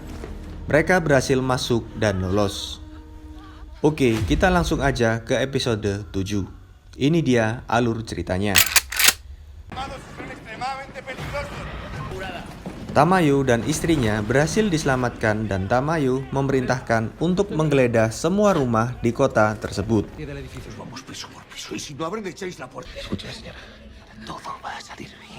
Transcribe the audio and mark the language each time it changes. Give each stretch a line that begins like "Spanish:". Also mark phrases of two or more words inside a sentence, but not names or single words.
Indonesian: Mereka berhasil masuk dan lolos. Oke, kita langsung aja ke episode 7. Ini dia alur ceritanya. Tamayo dan istrinya berhasil diselamatkan dan Tamayo memerintahkan untuk menggeledah semua rumah di kota tersebut.
Spanish: Vamos piso por piso y si no abren echáis la puerta. Escucha, señora. Todo va a salir bien.